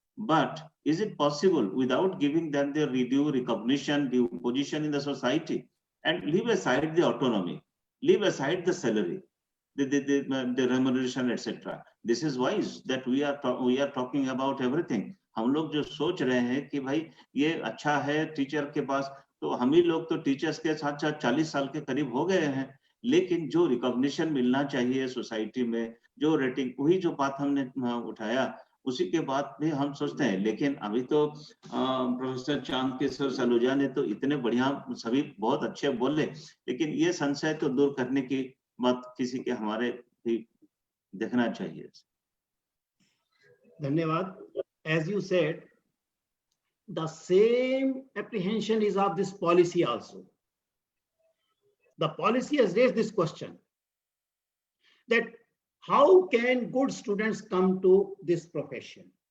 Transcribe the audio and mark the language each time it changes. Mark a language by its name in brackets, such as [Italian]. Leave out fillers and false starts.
[English] But is it possible without giving them their due recognition, due position in the society, and leave aside the autonomy, leave aside the salary, the remuneration, etc.? This is wise that we are talking about everything. [Hindi] हम लोग जो सोच रहे हैं कि भाई ये अच्छा है टीचर के पास, तो हम ही लोग तो टीचर्स के साथ साथ 40 साल के करीब हो गए हैं, लेकिन जो रिकॉग्निशन मिलना चाहिए सोसाइटी में, जो रेटिंग, वही जो बात हमने उठाया, उसी के बाद भी हम सोचते हैं। लेकिन अभी तो प्रोफेसर चांदकिशोर सलूजा ने तो इतने बढ़िया, सभी बहुत अच्छे बोले, लेकिन ये संशय तो दूर करने की बात किसी के हमारे भी देखना चाहिए। धन्यवाद। [English] As you said, the same apprehension is of this policy also. The policy has raised this question, that how can good students come to this profession?